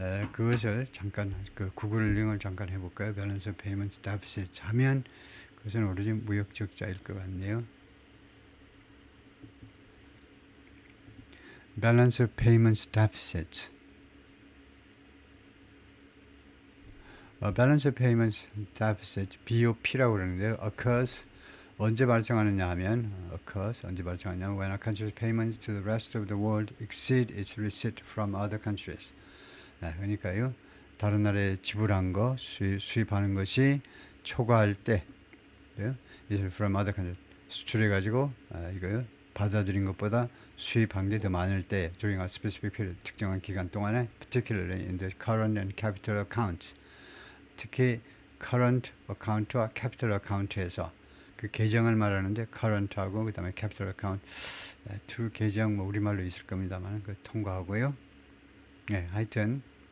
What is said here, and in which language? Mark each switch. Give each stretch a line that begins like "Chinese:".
Korean: 그것을 잠깐 그 구글 링을 잠깐 해볼까요? 밸런스 페이먼트 데피시트 하면 그것은 오로지 무역 적자일 것 같네요. 밸런스 페이먼트 데피시트. 밸런스 페이먼트 데피시트 BOP라고 그러는데요.
English: occurs
Korean: 언제 발생하느냐 하면 언제 발생하냐면
English: when a country's payments to the rest of the world exceed its receipt from other countries.
Korean: 그러니까요. 다른 나라에 지불한 거 수입하는 것이 초과할 때
English: from other countries
Korean: 수출해 가지고 이거요. 받아들인 것보다 수입한 게 더 많을 때
English: during a specific period
Korean: 특정한 기간 동안에
English: particularly in the current and capital accounts
Korean: 특히 current account와 capital account에서 그 계정을 말하는데 current하고 그 다음에 capital account 두 계정 뭐 우리말로 있을 겁니다만 그 통과하고요. 하여튼